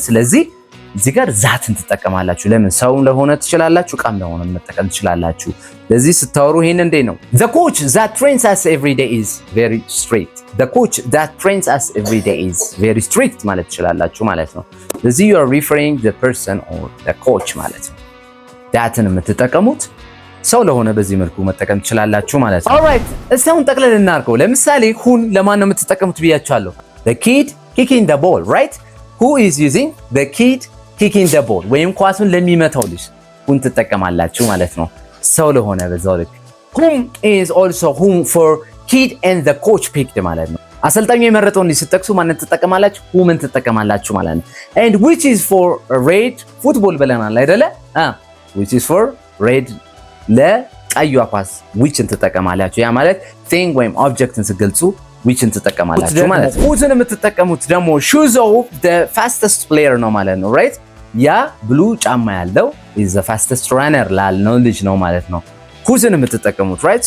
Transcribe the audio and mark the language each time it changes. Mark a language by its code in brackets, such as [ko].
[am] ስለዚህ እዚህ ጋር ዛትን ትጠቀማላችሁ። ለምን? ሰው ለሆነ ትችላላችሁ፣ ቃም ለሆነ መጠቀም ትችላላችሁ። ለዚህ ስታወሩ ይሄን እንዴ ነው [en] the coach that trains us every day is very strict [am] the coach that trains us every day is very strict ማለት ትችላላችሁ ማለት ነው። ስለዚህ [en] you are referring the person or the coach [am] ማለት ነው። thatን የምትጠቀሙት ሰው ለሆነ በዚህ መልኩ መጠቀም ትችላላችሁ ማለት ነው። alright እስቲ አሁን ጠቅለል እናድርገው። ለምሳሌ ሁን ለማን ነው የምትጠቀሙት ብያችኋለሁ። [en] the kid kicking the ball right? who is using the kid kicking the ball [am] ወይም ኳሱን ለሚመታው ልጅ ሁን ትጠቀማላችሁ ማለት ነው። ሰው ለሆነ በዛው ልክ [en] whom is also whom for kid and the coach picked [am] ማለት ነው። አሰልጣኙ የመረጠውን ልጅ ስትጠቅሱ ማንን ትጠቀማላችሁ? whomን ትጠቀማላችሁ ማለት ነው። [en] and which is for red football [am] ብለናል አይደለ? [en] which is for red [am] ለቀዩ ኳስ whichን ትጠቀማላችሁ። ያ ማለት thing ወይም objectን ስትገልጹ whichን ትጠቀማላችሁ ማለት ነው። who'ን የምትጠቀሙት ደግሞ [en] shoes of the fastest player [am] ነው ማለት ነው right? ያ ብሉ ጫማ ያለው [en] is the fastest runner [am] ላልነው ልጅ ነው ማለት ነው። who'ን የምትጠቀሙት right?